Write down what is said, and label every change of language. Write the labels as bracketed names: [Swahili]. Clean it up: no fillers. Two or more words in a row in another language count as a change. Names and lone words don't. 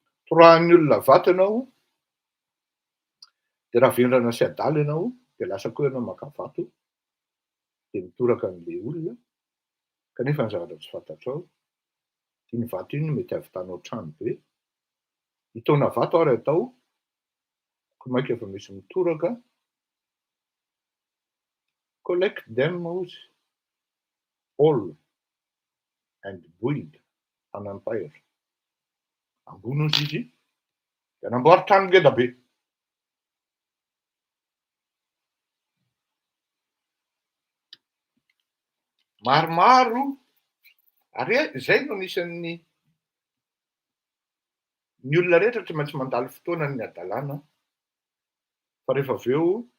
[Malagasy] Torahan'ny olona vato ianao, dia raha vendrana sy adala ianao, dia lasa koa ianao maka vato, dia mitoraka an'ilay olona, kanefa ny zavatra tsy fantatrao, iny vato iny mety hahavitanao trano be. Hitaona vato ary atao, komaika efa misy mitoraka, [English] collect them hozy, all and build an empire. [Malagasy] Ambony hozy izy, dia namboary trano ngeda be. Maromaro, ary izay no anisan'ny ny olona rehetra tsy maintsy mandalo fotoana ny adalàna, fa rehefa avy eo